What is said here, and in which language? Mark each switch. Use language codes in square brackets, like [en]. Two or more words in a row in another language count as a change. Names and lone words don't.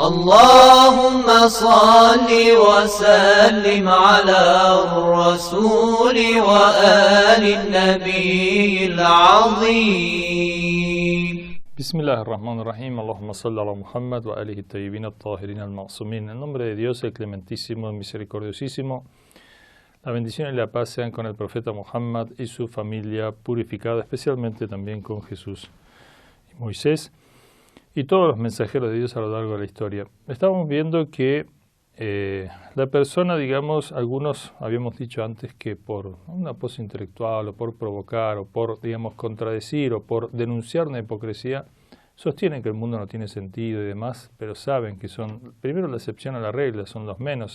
[ar] اللهم صل وسلم على الرسول وآل النبي العظيم. بسم الله الرحمن الرحيم. اللهم صل على محمد و آله طيبين الطاهرين المعصومين. [es] En nombre de Dios, el clementísimo, el misericordiosísimo, la bendición y la paz sean con el profeta Muhammad y su familia purificada, especialmente también con Jesús y Moisés y todos los mensajeros de Dios a lo largo de la historia. Estamos viendo que la persona, digamos, algunos habíamos dicho antes que por una pose intelectual o por provocar o por, digamos, contradecir o por denunciar una hipocresía, sostienen que el mundo no tiene sentido y demás, pero saben que son, primero, la excepción a la regla, son los menos.